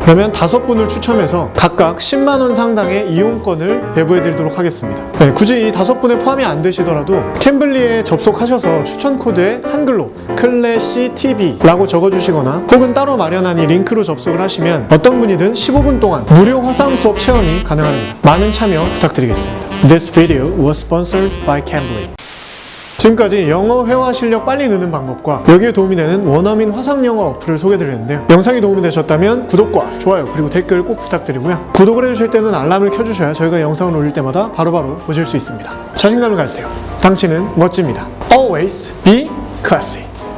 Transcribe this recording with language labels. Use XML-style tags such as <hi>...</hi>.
<ko>그러면 5분을 추첨해서 각각 10만원 상당의 이용권을 배부해드리도록 하겠습니다. 네, 굳이 이 5분에 포함이 안 되시더라도 캠블리에 접속하셔서 추천 코드에 한글로 클래시TV라고 적어주시거나 혹은 따로 마련한 이 링크로 접속을 하시면 어떤 분이든 15분 동안 무료 화상 수업 체험이 가능합니다. 많은 참여 부탁드리겠습니다.</ko> <en>This video was sponsored by Cambly.</en> <ko>지금까지 영어 회화 실력 빨리 느는 방법과 여기에 도움이 되는 원어민 화상 영어 어플을 소개해드렸는데요. 영상이 도움이 되셨다면 구독과 좋아요 그리고 댓글 꼭 부탁드리고요. 구독을 해주실 때는 알람을 켜주셔야 저희가 영상을 올릴 때마다 바로바로 보실 수 있습니다. 자신감을 가지세요. 당신은 멋집니다.</ko> <en>Always be classy.</en>